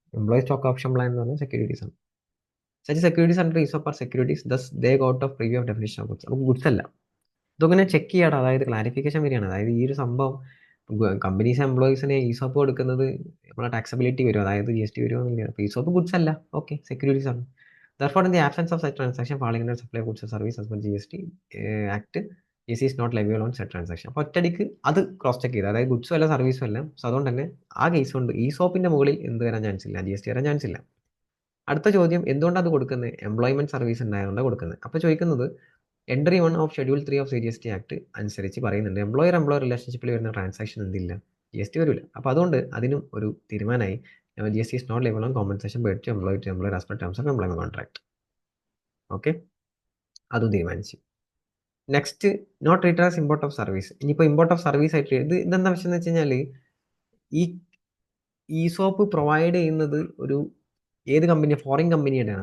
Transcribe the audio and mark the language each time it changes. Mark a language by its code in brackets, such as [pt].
[ml] Employee stock option plan എന്ന് പറഞ്ഞാൽ securities ആണ്. [en] Such securities under ESOP are securities, thus they out of preview of definition of goods. [ml] നമുക്ക് goods അല്ല. ഇതൊക്കെ check ചെയ്യാടാ, അതായത് clarification വരികയാണ്. അതായത് ഈ ഒരു സംഭവം കമ്പനീസ് എംപ്ലോയീസിന് ഈസോപ്പ് കൊടുക്കുന്നത് നമ്മളെ ടാക്സബിലിറ്റി വരും, അതായത് GST വരുമെന്നില്ല. അപ്പോൾ ഈസോപ്പ് ഗുഡ്സ് അല്ല, ഓക്കെ, സെക്യൂരിറ്റീസ് ആണ്. [en] Therefore, in the absence of such transaction falling under supply of goods or service as per GST Act, GST is not leviable on such transaction. [ml] അപ്പോൾ ഒറ്റയടിക്ക് അത് cross check ചെയ്ത്, അതായത് ഗുഡ്സും അല്ല സർവീസും അല്ല. സോ അതുകൊണ്ട് തന്നെ ആ കേസ് കൊണ്ട് ഈസോപ്പിന്റെ മുകളിൽ എന്ത് വരാൻ ചാൻസ് ഇല്ല, GST വരാൻ ചാൻസ് ഇല്ല. അടുത്ത ചോദ്യം, എന്തുകൊണ്ടാണ് അത് കൊടുക്കുന്നത്? എംപ്ലോയ്മെന്റ് സർവീസ് ഉണ്ടായതുകൊണ്ടാണ് കൊടുക്കുന്നത്. അപ്പോൾ ചോദിക്കുന്നത്, entry 1 of schedule 3 of GST act അനുസരിച്ച് പറയുന്നുണ്ട്, എംപ്ലോയർ റിലേഷൻഷിപ്പിൽ വരുന്ന ട്രാൻസാക്ഷൻ എന്തില്ല, GST വരില്ല. അപ്പോൾ അതുകൊണ്ട് അതിനും ഒരു തീരുമാനമായി, [en] GST is not liable on compensation paid to employer as per terms of employment contract. [ml] Okay, അതും തീരുമാനിച്ചു. [en] Next, not treated as import of service. [ml] ഇനിയിപ്പോൾ ഇമ്പോർട്ട് ഓഫ് സർവീസ് ആയിട്ട് ഇതെന്താ വിഷയം എന്ന് വെച്ച് കഴിഞ്ഞാൽ, ഈ സോപ്പ് പ്രൊവൈഡ് ചെയ്യുന്നത് ഒരു ഏത് കമ്പനി, ഫോറിൻ കമ്പനിയുടെയാണ്.